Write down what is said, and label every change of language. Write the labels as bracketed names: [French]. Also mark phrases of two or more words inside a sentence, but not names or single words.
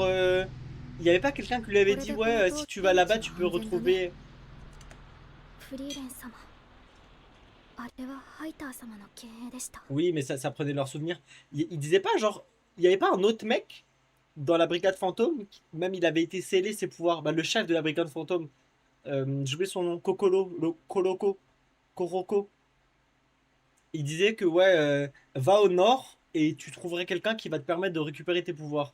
[French] Il y avait pas quelqu'un qui lui avait dit ouais, si tu vas là-bas, tu peux retrouver. [Japanese] フリーレン様、あれはハイター様の経営でした。 [French] Oui, mais ça prenait leur souvenir. Il disait pas genre. Il y avait pas un autre mec dans la brigade fantôme, même il avait été scellé ses pouvoirs. Bah, le chef de la brigade fantôme, j'ai oublié son nom, Kokolo, Koloko, Koroko. Il disait que ouais, va au nord et tu trouverais quelqu'un qui va te permettre de récupérer tes pouvoirs.